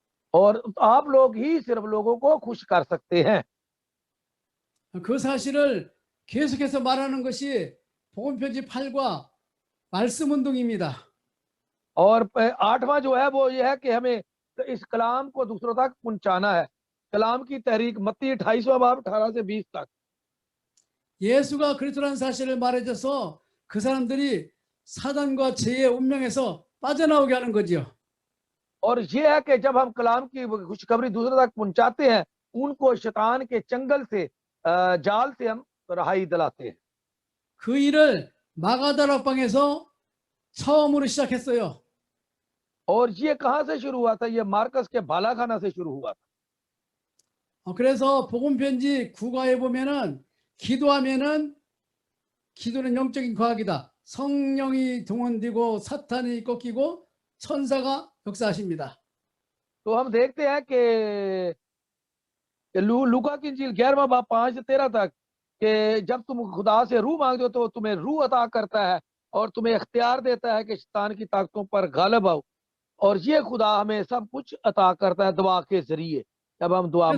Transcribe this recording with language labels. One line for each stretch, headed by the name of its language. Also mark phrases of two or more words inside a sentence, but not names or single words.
Urdu: اور آپ لوگ ہی صرف لوگوں کو خوش کر سکتے ہیں.
Korean: 그 사실을 계속해서 말하는 것이 복음편지 8과 말씀 운동입니다.
Urdu: اور 8واں جو ہے وہ یہ ہے کہ ہمیں اس کلام کو دوسروں تک پہنچانا ہے. کلام کی تحریک متی 28واں باب 18 سے 20 تک.
Korean: 예수가 그리스도라는 사실을 말해줘서 그 사람들이 사단과 죄의 운명에서 빠져나오게 하는 거지요.
Urdu: اور یہ ہے کہ جب ہم کلام کی خوشخبری دوسروں تک پہنچاتے ہیں، ان کو شیطان کے چنگل سے جال سے ہم رہائی دلاتے ہیں.
Korean: 그 일을 마가다락방에서 처음으로 시작했어요.
Urdu: اور یہ کہاں سے شروع ہوا تھا? یہ مارکس کے بالاخانہ سے شروع ہوا تھا.
Korean: 그래서 복음편지 9가에 보면은 기도하면은 기도는 영적인 과학이다. 성령이 동원되고 사탄이 꺾이고 천사가 역사하십니다.
Urdu: تو ہم دیکھتے ہیں کہ لوقا کی انجیل 11واں باب 5 سے 13 تک کہ جب تم خدا سے روح مانگتے ہو تو تمہیں روح عطا کرتا ہے اور تمہیں اختیار دیتا ہے کہ شیطان کی طاقتوں پر غالب آؤ. اور یہ خدا ہمیں سب کچھ عطا کرتا ہے دعا کے ذریعے جب ہم دعا